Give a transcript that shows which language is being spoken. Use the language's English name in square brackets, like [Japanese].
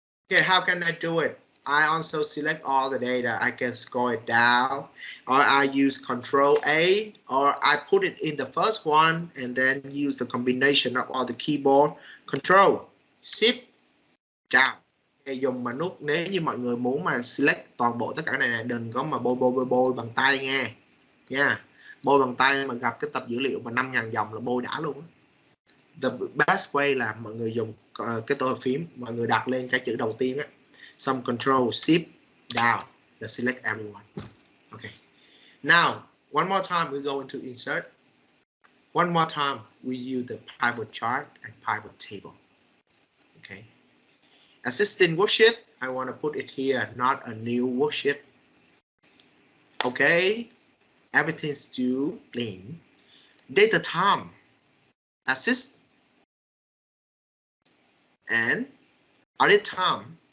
[English] Okay, how can I do it? I also select all the data. I can scroll it down, or I use Control A, or I put it in the first one and then use the combination of all the keyboard Control Shift down. [Vietnamese] Dùng mà nút, nếu như mọi người muốn mà select toàn bộ tất cả này, đừng có mà bôi bằng tay nha. Bôi bằng tay mà gặp cái tập dữ liệu mà 5.000 dòng là bôi đã luôn. The best way là mọi người dùng cái tô phím, mọi người đặt lên cái chữ đầu tiên á, xong Control Shift down and select everyone. [English] Okay. Now, one more time we go into insert. One more time we use the pivot chart and pivot table. Okay. Assistant worksheet, I want to put it here, not a new worksheet. Okay, everything's still clean. Data time, assist, and audit time.